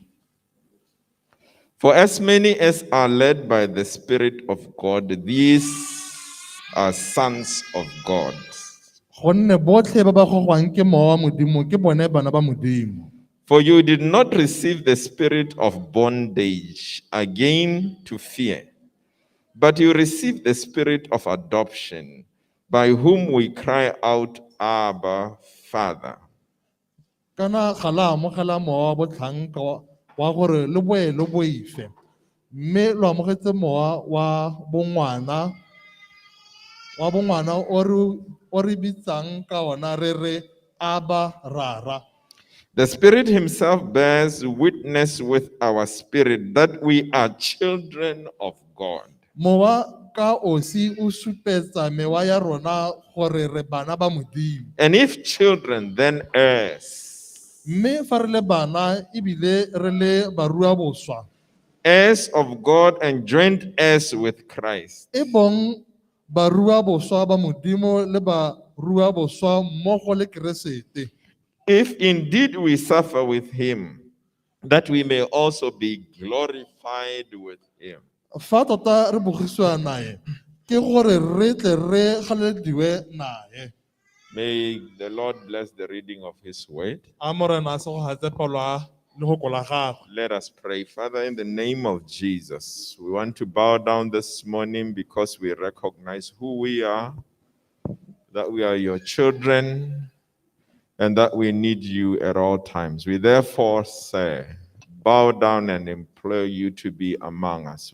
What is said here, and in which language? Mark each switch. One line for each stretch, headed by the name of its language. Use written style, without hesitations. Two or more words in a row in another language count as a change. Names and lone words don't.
English: For as many as are led by the Spirit of God, these are sons of God.
Tswana: Gonne botlhe ba ba gogwang ke Mowa wa Modimo ke bone bana ba Modimo.
English: For you did not receive the spirit of bondage again to fear, but you received the spirit of adoption, by whom we cry out, Abba, Father.
Tswana: Kana ga la amogela mowa wa botlhanka wa gore le boe le boife. Mme lo amogetse mowa wa bongwana o re bitsang ka ona re re Abba Rara.
English: The Spirit Himself bears witness with our spirit that we are children of God.
Tswana: Mowa ka osi o supetsa mewa ya rona gore re bana ba Modimo.
English: And if children, then heirs.
Tswana: Mme fa re le bana ebile re le barua boswa.
English: Heirs of God and joint heirs with Christ.
Tswana: E bong barua boswa ba Modimo le barua boswa mmogo le Keresete.
English: If indeed we suffer with Him, that we may also be glorified with Him.
Tswana: Fa tota re bogisiwa nae ke gore re tle re galediwe nae.
English: May the Lord bless the reading of His word.
Tswana: A morena a se go hatse palo le go kola gagwe.
English: Let us pray. Father, in the name of Jesus, we want to bow down this morning because we recognize who we are, that we are your children, and that we need you at all times. We therefore say, bow down and implore you to be among us.